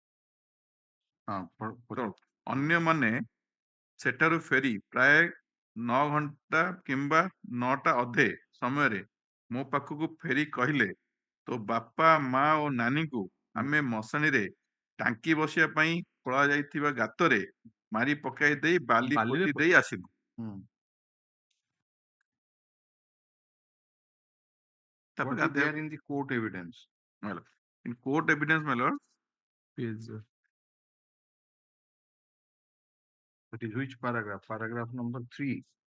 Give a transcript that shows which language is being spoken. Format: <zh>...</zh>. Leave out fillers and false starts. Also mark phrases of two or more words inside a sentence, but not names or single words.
<or>ଅନ୍ୟମାନେ ସେଠାରୁ ଫେରି ପ୍ରାୟ 9 ଘଣ୍ଟା କିମ୍ବା 9ଟା ଅଧେ ସମୟରେ ମୋ ପାଖକୁ ଫେରି କହିଲେ, ତୋ ବାପା ମା ଓ ନାନୀଙ୍କୁ ଆମେ ମଶାଣିରେ ଟାଙ୍କି ବସିବା ପାଇଁ ଖୋଳା ଯାଇଥିବା ଗାତରେ ମାରି ପକାଇ ଦେଇ ବାଲି ପୋତି ଦେଇ ଆସିଲୁ।</or> <en>What is there in the court evidence? In court evidence, my lord, that is which paragraph? Paragraph number 3.</en>